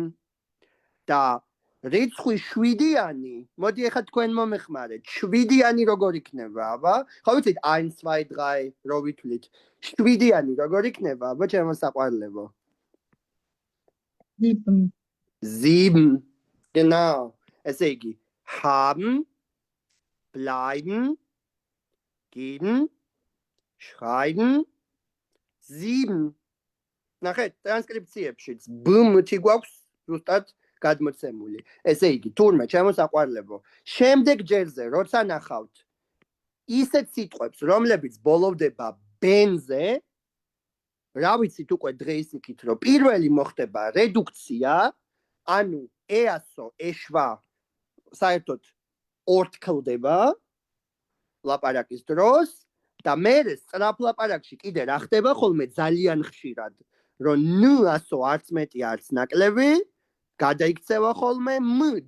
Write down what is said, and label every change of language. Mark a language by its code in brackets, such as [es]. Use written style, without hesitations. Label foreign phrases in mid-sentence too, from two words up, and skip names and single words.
[ka] და რიცხვი 7-იანი, მოდი ახლა თქვენ მომეხმარეთ. 7-იანი როგორ იქნება, აბა? ხო ვიცით 1 2 3 რო ვითვლით. 7-იანი როგორ იქნება, აბა ჩემო საყვარლებო? 7. Genau. ესე იგი, [de] haben, bleiben, geben, schreiben, 7. [ka] ნახეთ, ტრანსკრიფციებშიც ბმ-თი გვაქვს ზუსტად გადმოცემული. ესე იგი, თურმე ჩემო საყვარლებო, შემდეგ ჯერზე როცა ნახავთ ისეთ სიტყვებს, რომლებიც ბოლოვდება ბენზე, რა ვიცით უკვე დღეს იქით, რომ პირველი მოხდება რედუქცია, ანუ ეასო, ეშვა საერთოდ ორთქლდება ლაპარაკის დროს და მერე სწრაფ ლაპარაკში კიდე რა ხდება ხოლმე ძალიან ხშირად, რომ ნ-ასო არც მეტი არც ნაკლები გადაიქცევა ხოლმე მ-დ.